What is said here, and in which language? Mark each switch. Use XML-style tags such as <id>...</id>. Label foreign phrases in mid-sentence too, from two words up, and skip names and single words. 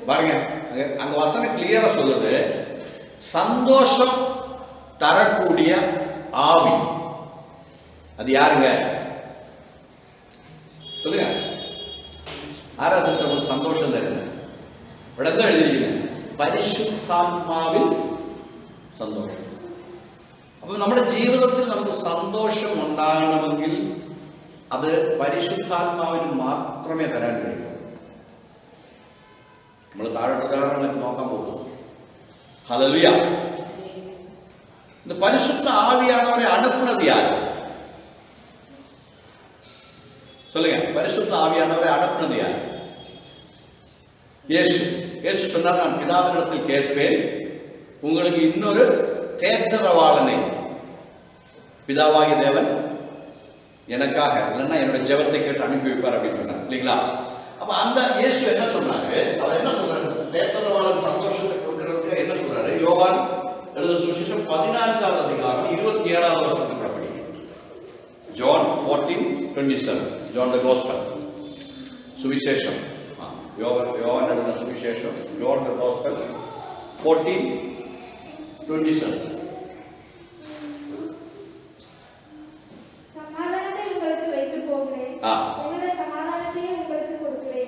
<ta>பாருங்க, அங்க வசனம் கிளியரா சொல்லுது, சந்தோஷம் தரக்கூடிய ஆவி. அது யாருங்க சொல்லுங்க? ஆராதனை சந்தோஷம் தருங்க. உடனே எழுதிருக்கீங்க,</ta> <ml>പരിശുദ്ധാത്മാവിൽ സന്തോഷം. അപ്പൊ നമ്മുടെ ജീവിതത്തിൽ നമുക്ക് സന്തോഷം ഉണ്ടാകണമെങ്കിൽ അത് പരിശുദ്ധാത്മാവിന് മാത്രമേ തരാൻ കഴിയൂ. നമ്മൾ താഴെ ഉദാഹരണങ്ങൾ നോക്കാൻ പോകും. ഹല്ലേലൂയ.</ml> <ta>இந்த பரிசுத்த ஆவியானவரை அனுப்புனது யார் சொல்லுங்க? பரிசுத்த ஆவியானவரை அனுப்புனது யார்? இயேசு. இயேசு சொன்னார், நான் பிதாவினிடத்தில் கேட்பேன், உங்களுக்கு இன்னொரு தேற்றரவாளனை பிதாவாகி தேவன் எனக்காக, இல்லைன்னா என்னோட ஜெபத்தை கேட்டு அனுப்பி வைப்பார் அப்படின்னு சொன்னார் இல்லைங்களா? அப்ப அந்த இயேசு என்ன சொன்னாரு? அவர் என்ன சொல்றாரு? தேற்றரவாளன் சந்தோஷத்தை கொடுக்கறதுக்கு என்ன சொல்றாரு? யோவான் எழுதின சுவிசேஷம் 14வது அதிகாரம் 27வது வசனத்தை படிங்க.</ta> <en>John 14:27. John the Gospel.</en> <ta>சுவிசேஷம், யோவான் எழுதின சுவிசேஷம்,</ta> <en>John the Gospel 14:27.</en> <ta>சமாதானத்தை உங்களுக்கு வைத்து போகிறேன், என்னுடைய சமாதானத்தையே உங்களுக்கு கொடுக்கிறேன்.</ta>